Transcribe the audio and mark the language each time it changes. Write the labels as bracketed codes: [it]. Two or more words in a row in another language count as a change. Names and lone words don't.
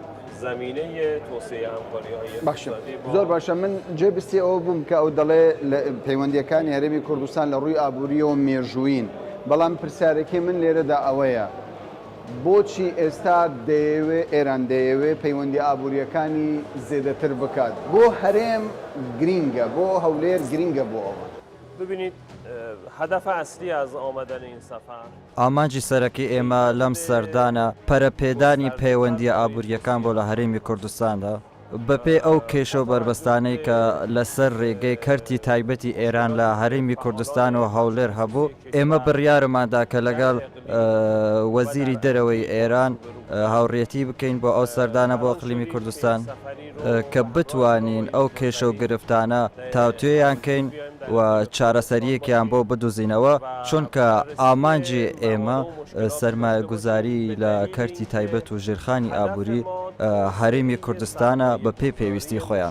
[ckb] باشە زۆر باشە من جێبستی ئەوە بووم کە ئەو دەڵێ پەیوەندیەکانی هەرێمی کوردستان لە ڕووی ئابووریەوە مێژووین بەڵام پرسیارەکەی من لێرەدا ئەوەیە بۆچی ئێستا دەیەوێ ئێران دەیەوێ پەیوەندی ئابووریەکانی زێدەتر بکات بۆ هەرێم گرینگە بۆ هەولێر گرینگە بۆ ئەوە [fa] ببینید هدف اصلی از آمدن این سفر [ckb] ئامانجی سەرەکی ئێمە لەم سەردانە پەرەپێدانی پەیوەندیە ئابووریەکان بۆ لە هەرێمی کوردستاندا بەپێ ئەو کێشە و بربەستانەی کە لەسەر ڕێگەی کەرتی تایبەتی ئێران لە هەرێمی کوردستان و هەولێر هەبوو ئێمە بڕیارماندا کە لەگەڵ وەزیری دەرەوەی ئێران هاوڕێتی بکەین بۆ ئەو سەردانە بۆ ئەقلیمی کوردستان کە بتوانین ئەو کێشە و گرفتانە تاوتوێیان کەین و چارەسەریەکیان بۆ بدوزینەوە چونکە ئامانجی ئێمە سەرمایە گوزاری لە کەرتی تایبەت و ژێرخانی ئابووری هەرێمی کوردستانە بە پێی پێویستی خۆیان.